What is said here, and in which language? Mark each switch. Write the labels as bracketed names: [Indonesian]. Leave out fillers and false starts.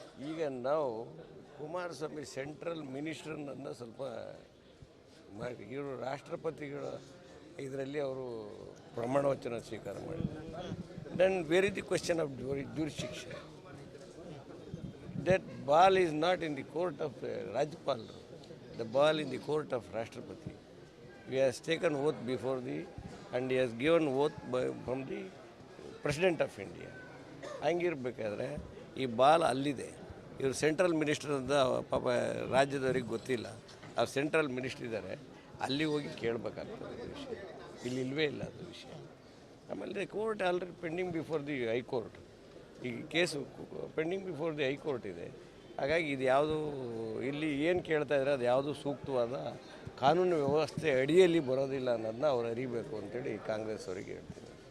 [Kannada] ಈಗ ನಾವು ಕುಮಾರಸ್ವಾಮಿ ಸೆಂಟ್ರಲ್ ಮಿನಿಸ್ಟರ್ನನ್ನು ಸ್ವಲ್ಪ ಮಾಡಿ ಇವರು ರಾಷ್ಟ್ರಪತಿಗಳ ಇದರಲ್ಲಿ ಅವರು ಪ್ರಮಾಣ ವಚನ ಸ್ವೀಕಾರ ಮಾಡಿದ್ದಾರೆ. [English] Then where is the question of jurisdiction? That ball is not in the court of ರಾಜ್ಯಪಾಲರು. The ball in the court of Rashtrapati. He has taken oath before and he has given oath from the President of India. [Kannada] ಹಂಗಿರ್ಬೇಕಾದ್ರೆ ಈ ball ಅಲ್ಲಿದೆ. ಇವರು central minister ಅಂತ ಪಾಪ ರಾಜ್ಯದವ್ರಿಗೆ ಗೊತ್ತಿಲ್ಲ. ಅವ್ರು central minister ಇದ್ದಾರೆ, ಅಲ್ಲಿ ಹೋಗಿ ಕೇಳಬೇಕಾಗ್ತದೆ ಅದು ವಿಷಯ. ಇಲ್ಲಿ ಇಲ್ಲವೇ ಇಲ್ಲ ಅದು ವಿಷಯ. ಆಮೇಲೆ [English] Court already pending before the high court. [Kannada] ಈ case [English] pending before the high court [Kannada] ಇದೆ. ಹಾಗಾಗಿ ಇದು ಯಾವುದು ಇಲ್ಲಿ ಏನು ಕೇಳ್ತಾ ಇದ್ದಾರೆ ಅದು ಯಾವುದು ಸೂಕ್ತವಾದ ಕಾನೂನು ವ್ಯವಸ್ಥೆ ಅಡಿಯಲ್ಲಿ ಬರೋದಿಲ್ಲ ಅನ್ನೋದನ್ನ ಅವ್ರು ಅರಿಬೇಕು ಅಂತೇಳಿ ಕಾಂಗ್ರೆಸ್ ಅವರಿಗೆ ಹೇಳ್ತೀನಿ.